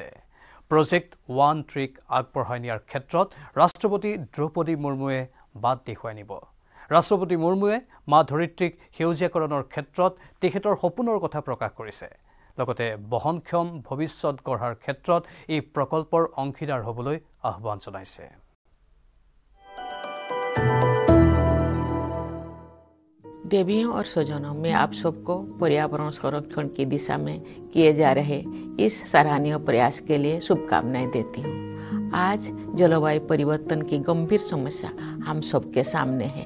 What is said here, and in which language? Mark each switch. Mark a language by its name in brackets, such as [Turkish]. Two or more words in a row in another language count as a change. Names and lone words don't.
[Assamese] প্ৰজেক্ট 1 ট্ৰীক আগবঢ়াই নিয়াৰ ক্ষেত্ৰত ৰাষ্ট্ৰপতি দ্ৰৌপদী মুৰ্মুৱে বাট দেখুৱাই নিব। ৰাষ্ট্ৰপতি মুৰ্মুৱে মা ধৰিত্ৰীক সেউজীয়াকৰণৰ ক্ষেত্ৰত তেখেতৰ সপোনৰ কথা প্ৰকাশ কৰিছে। লগতে বহনক্ষম ভৱিষ্যত গঢ়াৰ ক্ষেত্ৰত এই প্ৰকল্পৰ অংশীদাৰ হ'বলৈ আহ্বান জনাইছে। [Hindi] देवियों और स्वजनों में आप सबको पर्यावरण संरक्षण की दिशा में किए जा रहे इस सराहनीय प्रयास के लिए शुभकामनाएं देती हूँ। आज जलवायु परिवर्तन की गंभीर समस्या हम सबके सामने है।